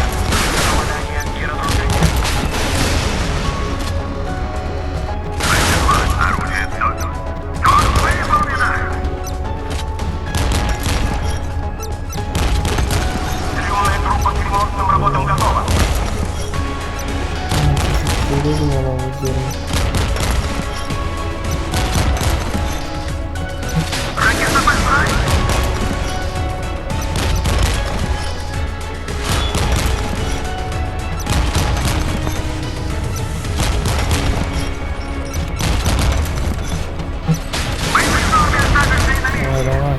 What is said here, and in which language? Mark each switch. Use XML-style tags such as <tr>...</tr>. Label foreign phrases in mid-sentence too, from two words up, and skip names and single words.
<ru>Есть попадание и разрушение. Оружие тут. Как выполнена? Стрелная группа к ремонтным работам готова.</ru> <tr>Görüyorum ama üzerine.</tr> <ru>Ракета большая. Давай, давай.</ru>